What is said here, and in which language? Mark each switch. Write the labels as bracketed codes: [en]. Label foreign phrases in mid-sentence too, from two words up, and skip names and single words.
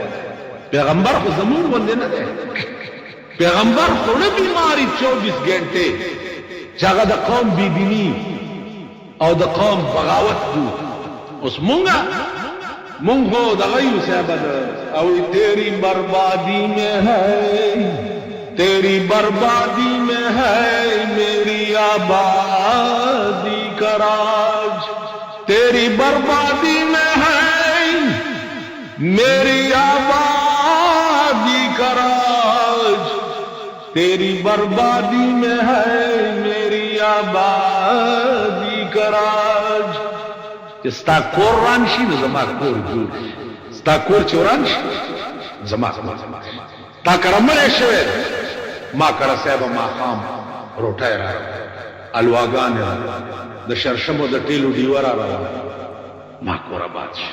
[ps] پیغمبر خو زمونږ غوندې نه دی، پیغمبر خو نه بیماري 24 ګنټې چې هغه د قوم بېدیني او د قوم بغاوت دو. اوس مونږ خو دغه یو صاحب او [ur] تیری بربادی میں ہے تیری بربادی میں ہے میری آبادی کا راج، تیری بربادی میں ہے میری آبادی کا راج، تیری بربادی میں ہے میری آبادی کا راج. [ps] چې ستا کور ران شي نو زما کور جوړ شي، ستا کور چې وران شي زما تا کره مړی شوی ما کره صاحبه ماښام روټۍ راغله، الواګانې راغله، د شرشمو د ټیلو ډیوه راغله، ما کور آباد شي.